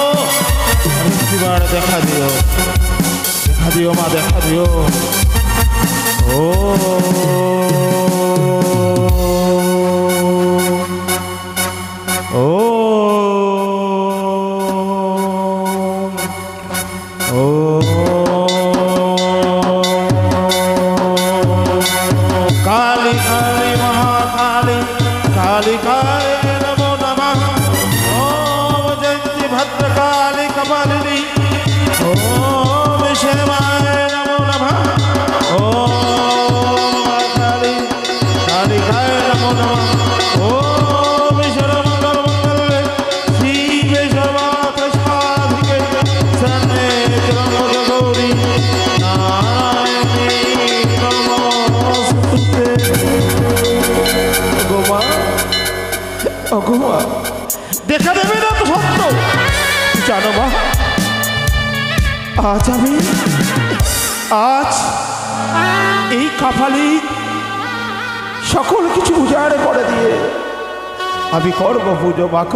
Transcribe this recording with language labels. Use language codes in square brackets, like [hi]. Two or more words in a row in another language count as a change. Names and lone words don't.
[bn] একটিবার দেখা দিও, দেখা দিও মা, দেখা দিও। [sa] ও ও ও काली काली महाकाली काली काली नमो नमः। ओम जयंती भद्रकाली कपालिनी ओम शिवाय नमो नमः। ओम काली काली काय नमो नमः। ओम सर्वमंगलमंगले शिवे सर्वार्थ साधिके शरण्ये त्र्यंबके गौरी नारायणी नमोस्तुते। [bn] দেখা দেবে না তো সত্য জানো মা। আজ আমি এই কাপালি সকল কিছু উজাড়ে করে দিয়ে আমি করব পুজো মাখো।